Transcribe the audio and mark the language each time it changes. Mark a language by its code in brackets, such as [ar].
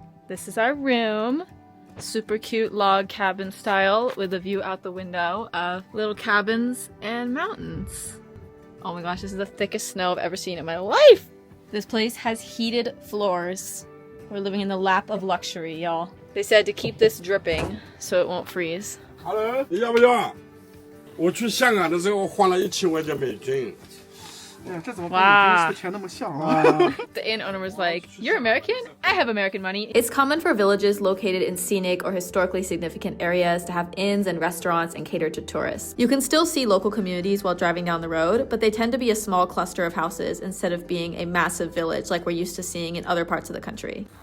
[en] This is our room. Super cute log cabin style with a view out the window of little cabins and mountains. Oh my gosh, this is the thickest snow I've ever seen in my life! This place has heated floors. We're living in the lap of luxury, y'all. They said to keep this dripping so it won't freeze. [zh] Hello， 你要不要？我去香港的时候换了1000块钱美金。 [en] Wow. The inn owner was like, "You're American? I have American money." It's common for villages located in scenic or historically significant areas to have inns and restaurants and cater to tourists. You can still see local communities while driving down the road, but they tend to be a small cluster of houses instead of being a massive village like we're used to seeing in other parts of the country.